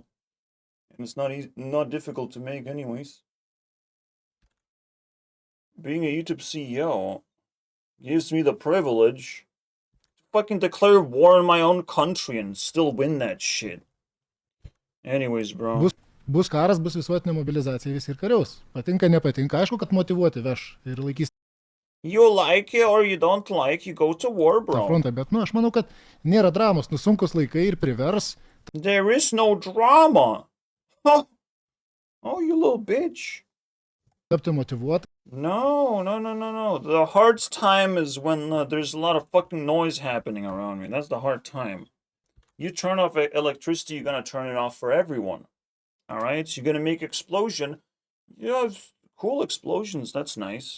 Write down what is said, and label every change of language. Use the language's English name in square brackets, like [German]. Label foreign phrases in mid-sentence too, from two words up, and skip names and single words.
[English] And it's not difficult to make anyways. Being a YouTube CEO gives me the privilege to fucking declare war on my own country and still win that shit. Anyways, bro. [Lithuanian] Bus karas, bus visuotinė mobilizacija, visi ir kariaus. Patinka, nepatinka, aišku, kad motyvuoti veš ir laikys [English] You like it or you don't like, you go to war, bro. [Lithuanian] tą frontą, bet, aš manau, kad nėra dramos, sunkus laikai ir privers. [English] There is no drama. Huh. Oh, you little bitch. [Lithuanian] Tapti motyvuoti. [English] No. The hard time is when there's a lot of fucking noise happening around me. That's the hard time. You turn off electricity, you're gonna turn it off for everyone. Alright? You're gonna make explosion. You have cool explosions, that's nice.